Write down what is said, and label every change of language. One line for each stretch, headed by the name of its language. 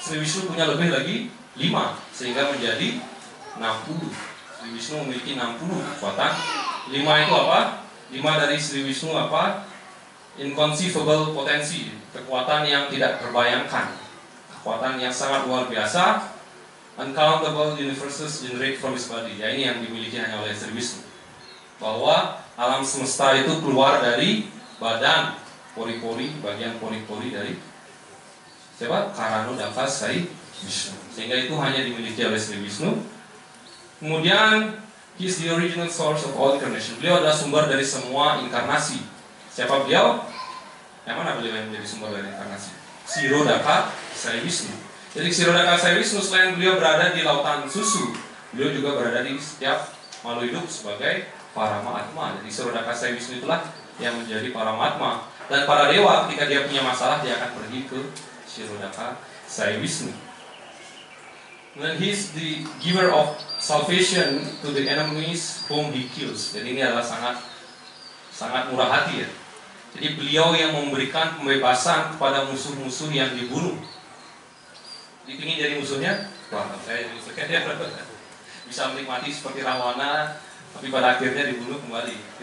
Indonesian: Sri Wisnu punya lebih lagi 5 sehingga menjadi 60. Sri Wisnu memiliki 60 kekuatan. 5 itu apa? 5 dari Sri Wisnu apa? Inconceivable potensi, kekuatan yang tidak terbayangkan, kekuatan yang sangat luar biasa.
English: Uncountable universes generate from his body.
Indonesian: Ya, ini yang dimiliki hanya oleh Sri Wisnu. Bahwa alam semesta itu keluar dari badan, pori-pori, bagian pori-pori dari siapa? Karanodaka Sai Wisnu. Sehingga itu hanya dimiliki oleh Sri Wisnu.
English: Kemudian he is the original source of all incarnation.
Indonesian: Beliau adalah sumber dari semua inkarnasi. Siapa beliau? Yang mana beliau yang menjadi sumber dari inkarnasi? Ksirodaka Sai Wisnu. Jadi Ksirodaka Sai Wisnu selain beliau berada di lautan susu, beliau juga berada di setiap makhluk hidup sebagai Paramatma. Jadi Ksirodaka Sai Wisnu itulah yang menjadi Paramatma. Dan para dewa ketika dia punya masalah dia akan pergi ke Ksirodaka Sai Wisnu.
English: Then he is the giver of salvation to the enemies whom he kills.
Indonesian: Jadi ini adalah sangat murah hati ya. Jadi beliau yang memberikan pembebasan kepada musuh-musuh yang dibunuh. Jadi ingin jadi musuhnya, wah saya jadi musuhnya dia bisa menikmati seperti Rawana, tapi pada akhirnya dibunuh kembali.